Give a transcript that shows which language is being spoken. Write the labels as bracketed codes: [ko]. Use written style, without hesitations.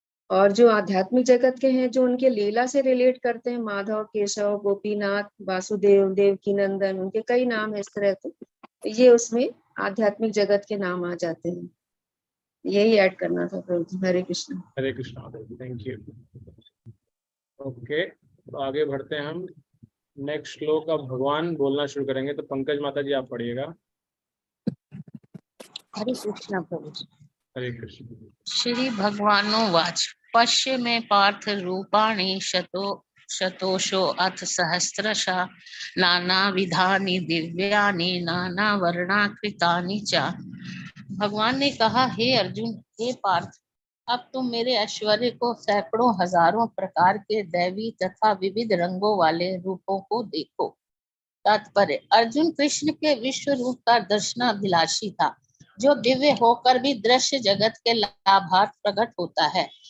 [hi] और जो आध्यात्मिक जगत के हैं, जो उनके लीला से रिलेट करते हैं, माधव, केशव, गोपीनाथ, वासुदेव, देवकी नंदन, उनके कई नाम है इस तरह के, तो ये उसमें आध्यात्मिक जगत के नाम आ जाते हैं। यही ऐड करना था प्रभु जी। हरे कृष्ण। हरे कृष्ण, थैंक यू। ओके, तो आगे बढ़ते हैं हम। नेक्स्ट श्लोक अब भगवान बोलना शुरू करेंगे, तो पंकज माता जी आप पढ़िएगा। हरे कृष्ण प्रभु जी। हरे कृष्ण। [sa] श्री भगवानुवाच पश्य मे पार्थ रूपाणि शतोषो अथ सहस्रशः नानाविधानि दिव्यानि नानावर्णाकृतानि च। [hi] भगवान ने कहा, हे अर्जुन, हे पार्थ, अब तुम मेरे ऐश्वर्य को सैकड़ों हजारों प्रकार के दैवी तथा विविध रंगों वाले रूपों को देखो। तात्पर्य, अर्जुन कृष्ण के विश्व रूप का दर्शनाभिलाषी था, जो दिव्य होकर भी दृश्य जगत के लाभार्थ प्रकट होता है।